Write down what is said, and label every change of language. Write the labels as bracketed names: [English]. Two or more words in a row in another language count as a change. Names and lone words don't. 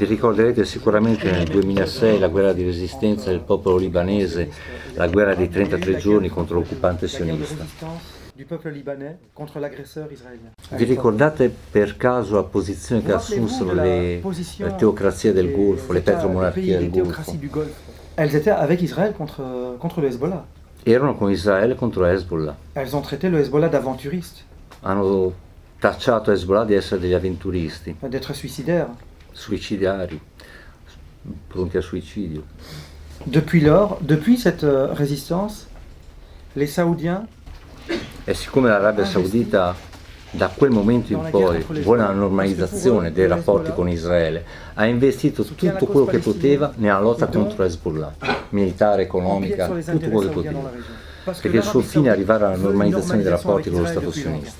[Italian] Vi ricorderete sicuramente nel 2006 la guerra di resistenza del popolo libanese, la guerra dei 33 giorni contro l'occupante [French] la guerre de [Italian] sionista. [French] résistance du peuple libanais contre l'agresseur israélien. [Italian] Vi ricordate per caso la posizione che assunsero le teocrazie del Golfo, le petromonarchie del Golfo? [French] Elles étaient avec Israël contre le Hezbollah. [Italian] Erano con Israele contro Hezbollah. [French] Elles ont traité le Hezbollah d'aventuriste, [Italian] Hanno tacciato Hezbollah di essere degli avventuristi, [French] d'être suicidaire. [Italian] suicidari, pronti al suicidio. [French] Depuis lors, depuis cette résistance, les Saoudiens [Italian] E siccome l'Arabia Saudita da quel momento in poi vuole una normalizzazione dei rapporti con Israele, ha investito tutto quello che poteva nella lotta contro Hezbollah, militare, economica, tutto quello che poteva, perché il suo fine è arrivare alla normalizzazione dei rapporti con lo Stato sionista.